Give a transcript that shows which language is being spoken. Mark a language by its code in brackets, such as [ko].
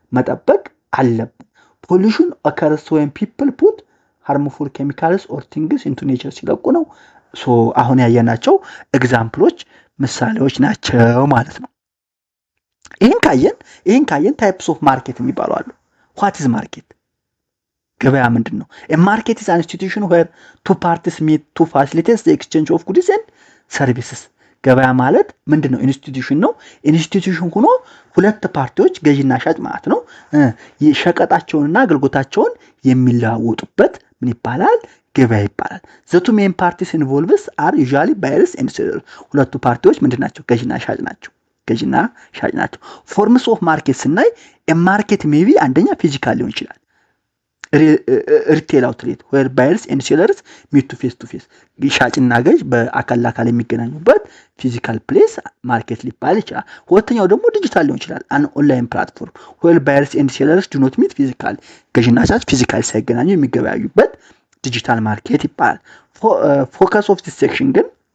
[am] መጠበቅ አለብን። [en] pollution occurs when people put harmful chemicals or things into nature [am] ሲለቁ ነው። አሁን ያየናቸው ኤግዛምፕሎች ምሳሌዎች ናቸው ማለት ነው። ይሄን ካየን ታይፕስ ኦፍ ማርኬት የሚባሉ አሉ። [en] what is market? [am] ገበያ ምንድነው? [en] a market is an institution where two parties meet to facilitate the exchange of goods and services። [am] ገበያ ማለት ምንድነው? ኢንስቲትዩሽን ነው። ኢንስቲትዩሽን ሆኖ ሁለት ፓርቲዎች ገዢና ሻጭ ማለት ነው ሸቀጣቸውንና አገልግሎታቸውን የሚለዋወጡበት ምን ይባላል? ገበያ ይባላል። [en] the two main parties involved are usually buyers and sellers። [am] ሁለቱ ፓርቲዎች ምንድናቸው? ገዢና ሻጭ ናቸው። ፎርምስ ኦፍ ማርኬት ስናይ ማርኬት ሜቢ አንደኛ ፊዚካል ሊሆን ይችላል። ሪቴል አውትሌት [en] where buyers and sellers meet to face [am] to face ሻጭና ገዥ በአካል ለአካል የሚገናኙበት ፊዚካል ፕሌስ ማርኬት ሊባል ይችላል። ሁለተኛው ደግሞ ዲጂታል ሊሆን ይችላል። [en] an online platform where buyers and sellers do not meet physically [am] ገዥና ሻጭ ፊዚካል ሳይገናኙ የሚገበያዩበት ዲጂታል ማርኬት ይባላል። [en] ፎከስ ኦፍ ዲስ ሴክሽን [am] ግን